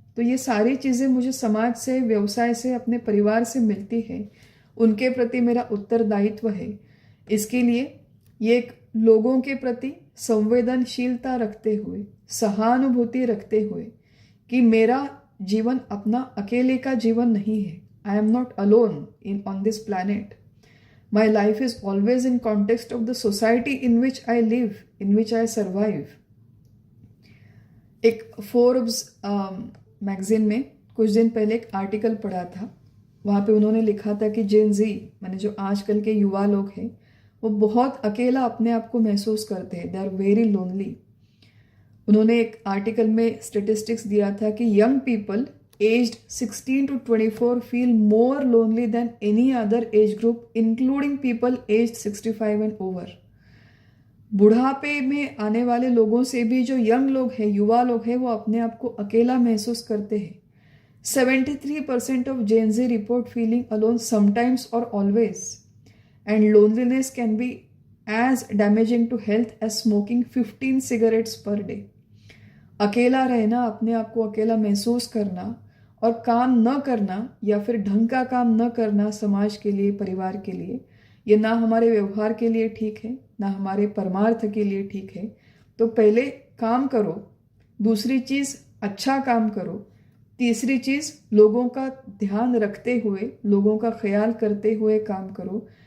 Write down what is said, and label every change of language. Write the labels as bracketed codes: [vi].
[hi] तो ये सारी चीज़ें मुझे समाज से, व्यवसाय से, अपने परिवार से मिलती है, उनके प्रति मेरा उत्तरदायित्व है। इसके लिए ये एक लोगों के प्रति संवेदनशीलता रखते हुए, सहानुभूति रखते हुए कि मेरा जीवन अपना अकेले का जीवन नहीं है। [en] I am not alone on this planet. My life is always in context of the society in which I live, in which I survive. [hi] एक फोर्ब्स मैगजीन में कुछ दिन पहले एक आर्टिकल पढ़ा था। वहाँ पे उन्होंने लिखा था कि जेन जी माने जो आजकल के युवा लोग हैं वो बहुत अकेला अपने आप को महसूस करते हैं, [en] They are very lonely. उन्होंने एक article में स्टेटिस्टिक्स दिया था कि young people aged 16 to 24 feel more lonely than any other age group, including people aged 65 and over. [hi] बुढ़ापे में आने वाले लोगों से भी जो यंग लोग हैं, युवा लोग हैं, वो अपने आप को अकेला महसूस करते हैं। [en] 73% of Gen Z report feeling alone sometimes or always, and loneliness can be as damaging to health as smoking 15 cigarettes per day. [hi] अकेला रहना, अपने आप को अकेला महसूस करना और काम न करना या फिर ढंग का काम न करना समाज के लिए, परिवार के लिए, ये ना हमारे व्यवहार के लिए ठीक है, ना हमारे परमार्थ के लिए ठीक है। तो पहले काम करो, दूसरी चीज़ अच्छा काम करो, तीसरी चीज़ लोगों का ध्यान रखते हुए, लोगों का ख्याल करते हुए काम करो।